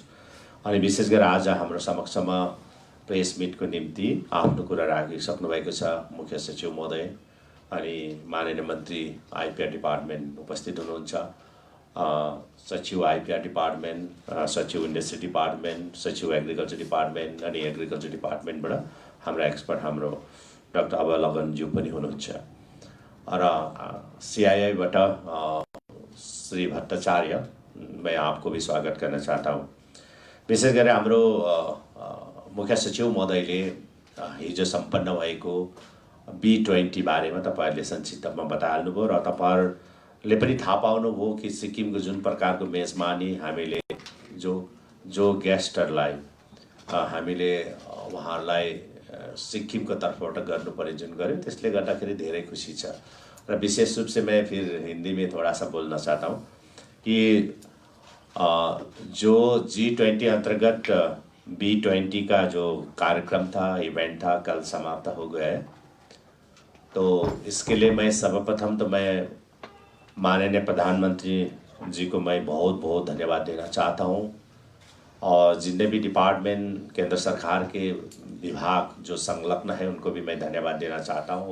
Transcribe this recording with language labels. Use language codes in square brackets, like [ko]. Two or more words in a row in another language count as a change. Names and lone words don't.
[ne] अनि विशेष गरी आज हाम्रो समक्षमा [en] press meetको [ne] निम्ति आफ्नो कुरा राखिसक्नु भएको छ मुख्य सचिव महोदय अनि माननीय मन्त्री [en] IPR department [ne] उपस्थित हुनुहुन्छ। सचिव [en] IPR department, [ne] सचिव [en] industry department, [ne] सचिव [en] agriculture department [ne] अनि [en] agriculture departmentबाट [ne] हाम्रो एक्सपर्ट हाम्रो डाक्टर अभय लगनज्यू पनि हुनुहुन्छ। [hi] र सीआईआईबाट श्री भट्टाचार्य, मैं आपको भी स्वागत करना चाहता हूँ। [ne] विशेष गरी हाम्रो मुख्य सचिव महोदयले हिजो सम्पन्न भएको B20 बारेमा तपाईहरुले संक्षिप्तमा बताइहाल्नुभयो र तपाईहरुले पनि थाहा पाउनुभयो कि सिक्किमको जुन प्रकारको मेजबानी हामीले जो गेस्टहरुलाई हामीले उहाँहरूलाई सिक्किमको तर्फबाट गर्नुपर्ने जुन गर्यो त्यसले गर्दाखेरि धेरै खुसी छ। [hi] र विशेष रूप से मैं फिर हिंदी में थोड़ा सा बोलना चाहता हूँ कि जो G20 अंतर्गत B20 का जो कार्यक्रम था, इवेंट था, कल समाप्त हो गया है। तो इसके लिए मैं सर्वप्रथम तो मैं माननीय प्रधानमंत्री जी को मैं बहुत बहुत धन्यवाद देना चाहता हूँ और जितने भी डिपार्टमेंट, केंद्र सरकार के विभाग जो संलग्न है उनको भी मैं धन्यवाद देना चाहता हूँ।